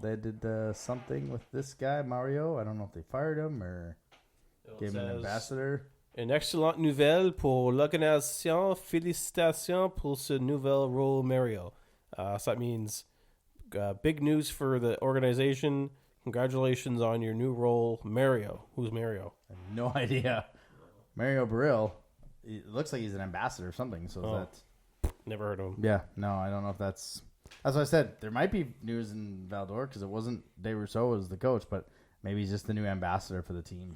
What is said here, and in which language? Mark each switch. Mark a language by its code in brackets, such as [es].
[en] They did something with this guy, Mario. I don't know if they fired him or gave him an ambassador. [fr] Une excellente nouvelle pour l'organisation. Félicitations pour ce nouvel rôle, Mario. [en] So that means big news for the organization. Congratulations on your new role, Mario. Who's Mario? I have no idea. Mario Burrill. It looks like he's an ambassador or something. So that's never heard of him. Yeah, no, I don't know if that's what I said. There might be news in Val d'Or because it wasn't De Rousseau as the coach, but maybe he's just the new ambassador for the team.